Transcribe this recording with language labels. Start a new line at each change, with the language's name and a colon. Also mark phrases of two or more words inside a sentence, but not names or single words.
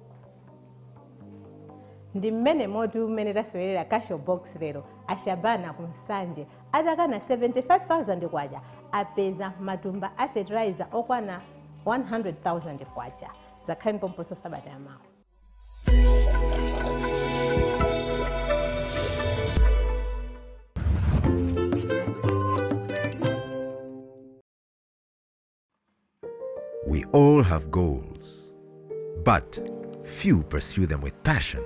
Nyanja: Ndi mmene moti umene tasewerera
English: cash box
Nyanja: lero Ashabana kumsanje atakana 75,000 kwacha apeza matumba a fertilizer okwana 100,000 kwacha. Zakhani pomposo sabata yamawa.
English: We all have goals, but few pursue them with passion.